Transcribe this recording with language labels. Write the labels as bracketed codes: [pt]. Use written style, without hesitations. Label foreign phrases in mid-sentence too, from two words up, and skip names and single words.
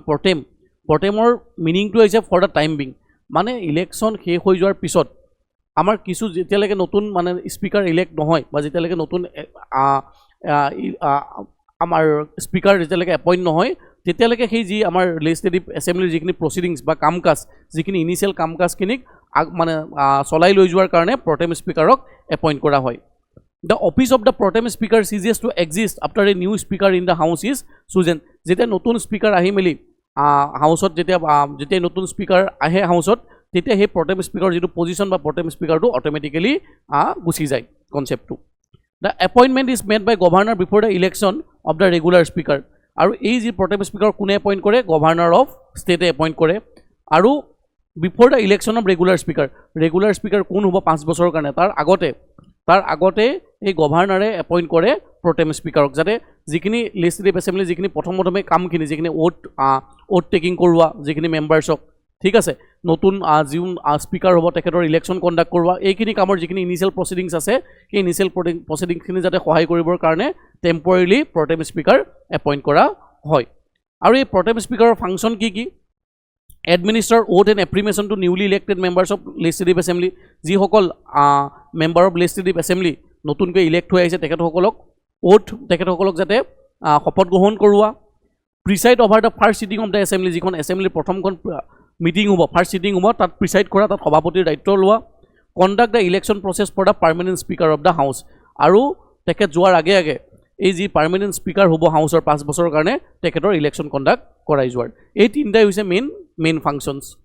[as] প্ৰটেমৰ মিনিংটো হৈছে [en] for the time being [as] মানে ইলেকশ্যন শেষ হৈ যোৱাৰ পিছত আমাৰ কিছু যেতিয়ালৈকে নতুন মানে [en] speaker elect [as] নহয় বা যেতিয়ালৈকে নতুন আমাৰ স্পিকাৰ যেতিয়ালৈকে এপইণ্ট নহয় তেতিয়ালৈকে সেই যি আমাৰ [en] legislative assemblyৰ [as] যিখিনি প্ৰচিডিংছ বা কাম কাজ যিখিনি ইনিচিয়েল কাম কাজখিনিক মানে চলাই লৈ যোৱাৰ কাৰণে [en] protem speakerক appoint [as] কৰা হয় [en] The office of the protem speaker ceases to exist after a new speaker in the house is chosen. [as] যেতিয়া নতুন স্পিকাৰ আহি মেলি হাউচত যেতিয়া নতুন স্পিকাৰ আহে হাউচত তেতিয়া সেই [en] protem speaker [as] যিটো পজিশ্যন বা [en] protem speakerটো automatically [as] গুচি যায় কনচেপ্টটো [en] The appointment is made by governor before the election of the regular speaker. [as] আৰু এই যি [en] protem speaker [as] কোনে এপইণ্ট কৰে [en] governor of stateএ appoint [as] কৰে আৰু [en] before the election of regular speaker [as] কোন হ'ব 5 বছৰৰ কাৰণে তাৰ আগতে এই গভৰ্ণৰে এপইণ্ট কৰে [en] protem speakerক [as] যাতে যিখিনি [en] legislative assembly [as] যিখিনি প্ৰথমে কামখিনি যিখিনি [en] oath taking [as] কৰোৱা যিখিনি মেম্বাৰ্ছক ঠিক আছে নতুন যিন স্পিকাৰ হ'ব তেখেতৰ [en] election conduct [as] কৰোৱা এইখিনি কামৰ যিখিনি [en] initial proceedings [as] আছে সেই [en] initial proceedingsখিনি [as] যাতে সহায় কৰিবৰ কাৰণে [en] temporarily protem speaker appoint [as] কৰা হয় আৰু এই [en] protem speakerৰ function [as] কি [en] administer oath and affirmation to newly elected members of legislative assembly [as] যিসকল [en] member of legislative assembly [as] নতুনকৈ ইলেক্ট হৈ আহিছে তেখেতসকলক যাতে শপত গ্ৰহণ কৰোৱা [en] preside over the first sitting of the assembly [as] যিখন এছেম্বলিৰ প্ৰথমখন মিটিং হ'ব [en] first sitting [as] হ'ব তাত প্ৰিসাইড কৰা তাত সভাপতিৰ দায়িত্ব লোৱা [en] conduct the election process for the permanent speaker of the house [as] আৰু তেখেত যোৱাৰ আগে এই যি [en] permanent speaker [as] হ'ব হাউচৰ 5 বছৰৰ কাৰণে তেখেতৰ [en] election conduct [as] কৰাই যোৱাৰ এই তিনিটাই হৈছে [en] main functions